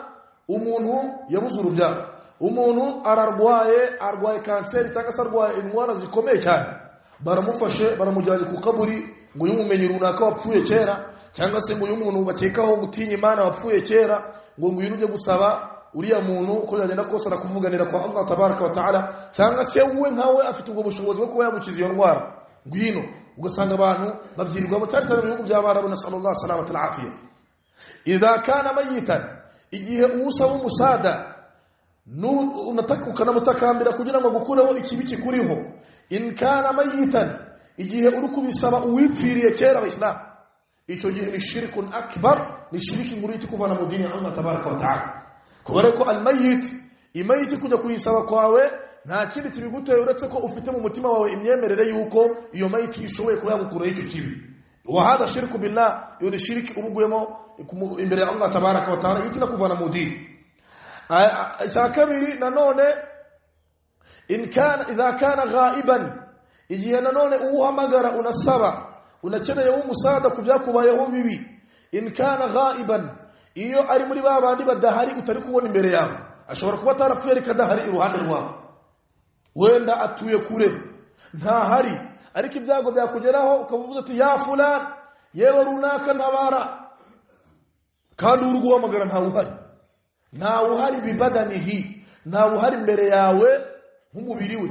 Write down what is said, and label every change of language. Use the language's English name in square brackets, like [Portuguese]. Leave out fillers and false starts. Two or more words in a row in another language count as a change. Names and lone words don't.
[Kinyarwanda] umuntu yabuze urubyaro umuntu ararwaye kanseri cyangwa se arwaye indwara zikomeye cyane baramufashe baramujyanye ku kaburi ngo yumumenye runaka wapfuye kera cyangwa se ngo umuntu bakekaho gutinya Imana wapfuye kera ngo uje gusaba uriya muntu uko yagenda kose arakuvuganira kwa [Arabic] الله تبارك وتعالى [Kinyarwanda] cyangwa se uwe nkawe afite ubwo bushobozi bwo kuba yamukiza iyo ndwara ngwino ugasanga abantu babyirirwa mu cyari mu bihugu by'Abarabu na [Arabic] صلى الله عليه وسلم. إذا كان ميتا [Kinyarwanda] igihe usaba umusada unatakukanamtakambira kugira ngo gukureho ikibi kikuriho [Arabic] إن كان ميتا [Kinyarwanda] igihe uri kubisaba uwipfiriye kera Islam icyo gihe ni [Arabic] شرك أكبر [Kinyarwanda] ni shiriki nkuru iti kuvana mu dini ya [Arabic] الله تبارك وتعالى. [Kinyarwanda] kubera ko imayiti kujya kuyisaba kwawe nta kindi kibiguteye uretse ko ufite mu mutima wawe imyemerere yuko iyo mayiti ishoboye kuba yagukuraho icyo kibi. [Arabic] وهذا شرك بالله [Kinyarwanda] iyo ni shiriki ubuguyemo imbere ya [Arabic] الله تبارك وتعالى [Kinyarwanda] yitina kuvana mu dini. icya kabiri nanone [Arabic] إذا كان غائبا [Kinyarwanda] igihe nanone uhamagara unasaba unakeneye umusada kubyakubayeho bibi [Arabic] إن كان غائبا [Kinyarwanda] iyo ari muri babandi badahari utari kubona imbere yawe ashobora kuba atarapfuye kadahari iruhande rwawe wenda atuye kure ntahari ariko ibyago byakugeraho ukavuga ati [Arabic] يا فلان [Kinyarwanda] yewe runaka ntabara kandi uri guhamagara ntawe uhari bibadanihi ntawe uhari imbere yawe nk'umubiri we.